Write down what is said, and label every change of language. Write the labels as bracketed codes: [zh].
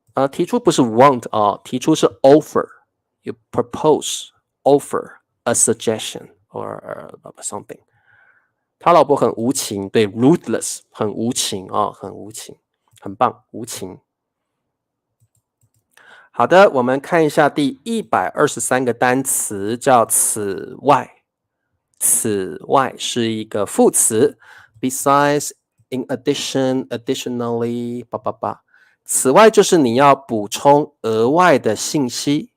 [zh] 提出不是 want 提出是 offer. [en] You propose, offer a suggestion or something. [zh] 他老婆很无情，对 ruthless 很无情很无情，很棒，无情。好的，我们看一下第123个单词，叫此外。此外是一个副词 ， [en] besides, in addition, additionally， [zh] 此外就是你要补充额外的信息。